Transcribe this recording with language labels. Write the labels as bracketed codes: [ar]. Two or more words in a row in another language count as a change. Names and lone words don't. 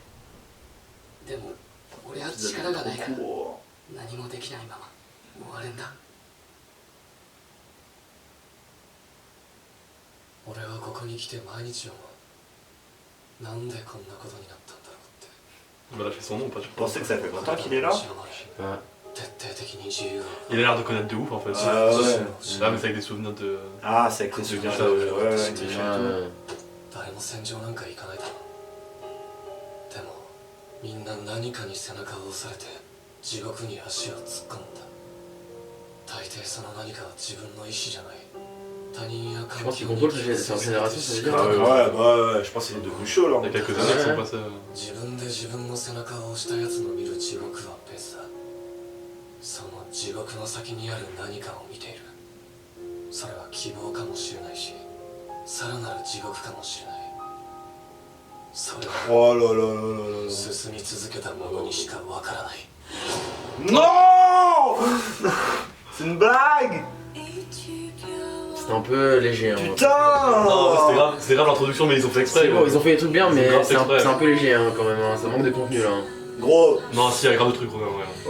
[ja] でも俺は力がないから何もできないまま終わるんだ。俺はここに来て毎日思うなんでこんなことになったんだろうって [fr] Il m'a lâché son nom ou pas, je Vous pense. pensez que ça fait longtemps qu'il est là? Ouais. [ja] 徹底的に自由を [fr] Il a l'air de connaître de ouf en fait. Ah ouais. Ah, mais c'est avec des souvenirs de. Ah, c'est avec les souvenirs de. Ouais, ouais, des Ouais, châteaux. ouais. [ja] 誰も戦場なんか行かないだろうでもみんな何かに背中を押されて地獄に足を突っ込んだ大抵その何かは自分の意志じゃない他人や [fr] Je [ja] 環 [fr] pense [ja] 境 [fr] qu'il [ja] に [fr] contrôle cette génération, ça veut dire. Ah ouais, Ouais, bah ouais, je pense qu'il est devenu chaud là. Il y a quelques années qui sont passées. [ja] 自分で自分の背中を押したやつの見る地獄は別だその地獄の先にある何かを見ているそれは希望かもしれないしさらなる地獄かもしれないそれは [fr] Oh là là là là là. [ja] 進み続けた者にしかわからない [fr] Non. C'est une blague. C'était un peu léger. Hein, Putain. Non, c'était grave l'introduction, mais ils ont fait exprès. C'est bon, ils ont fait des trucs bien, mais grave c'est un, exprès. c'est un peu léger hein, quand même. Hein. Ça manque de contenu là. Gros. Non, si, il y a grave de trucs, quand même, ouais.